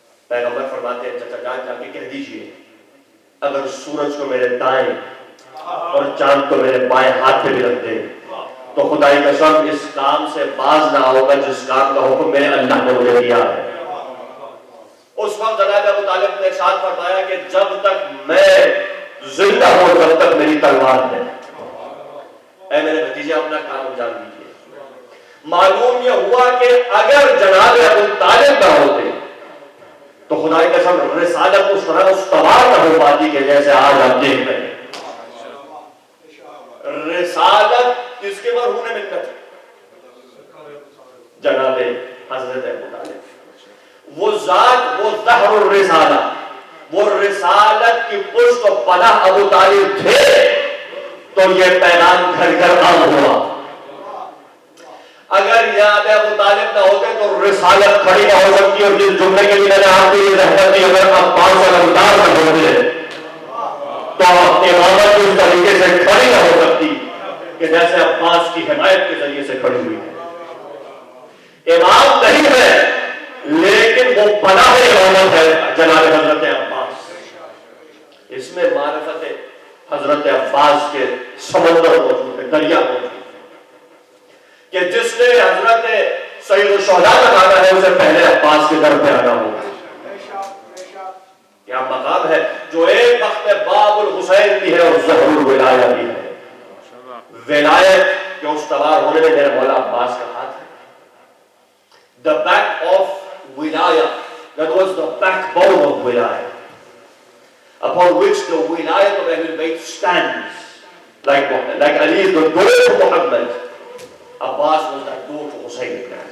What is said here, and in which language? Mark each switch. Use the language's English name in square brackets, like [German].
[Urdu] پیغمبر فرماتے ہیں چچا جان جا کے کہہ دیجئے اگر سورج کو میرے دائیں اور چاند کو میرے بائیں ہاتھ پہ بھی رکھ دے تو خدائی قسم اس کام سے باز نہ ہوگا جس کام کا حکم میرے اللہ نے مجھے دیا ہے. اس وقت جناب ابو طالب نے ارشاد فرمایا کہ جب تک میں زندہ ہوں جب تک میری تلوار ہے. اے میرے بھتیجے اپنا کام انجام دیجیے. معلوم یہ ہوا کہ اگر جناب ابو طالب نہ ہوتے تو خدائی قسم رسالت اس طرح استوار نہ ہو پاتی کہ جیسے آج آپ دیکھ رہے ہیں. رسالت کس کے مرہون منت؟ جناب حضرت ابو طالب. وہ ذات، وہ ظہر الرسالہ، وہ رسالت کی پشت و پناہ ابو طالب تھے تو یہ پیغام گھر گھر عام ہوا. اگر یاد ابو طالب نہ ہوتے تو رسالت کھڑی نہ ہو سکتی. اور جس جملے کے لیے میں نے آپ کو یہ رحمت دی, اگر عباس علمدار نہ ہوتے تو امامت اس طریقے سے کھڑی نہ ہو سکتی کہ جیسے عباس کی حمایت کے ذریعے سے کھڑی ہوئی ہے. امام نہیں ہے لیکن وہ پناہ امامت ہے جناب حضرت عباس. اس میں معرفت حضرت عباس کے سمندر موجود ہے, دریا موجود ہے, کہ جس نے حضرت سید الشہداء تک آنا ہے اسے پہلے عباس کے در پہ آنا ہوگا. کیا مقام ہے جو ایک وقت میں باب الحسین بھی ہے اور ظہر الولایہ بھی ہے. ولایت کے استوار ہونے میں میرے مولا عباس کا ہاتھ ہے. [English] The back of wilaya, that was the backbone of wilaya, upon which the wilayat of Ahlul Bayt stands. Like Ali is the door to Muhammad, Abbas was that door to Hussein.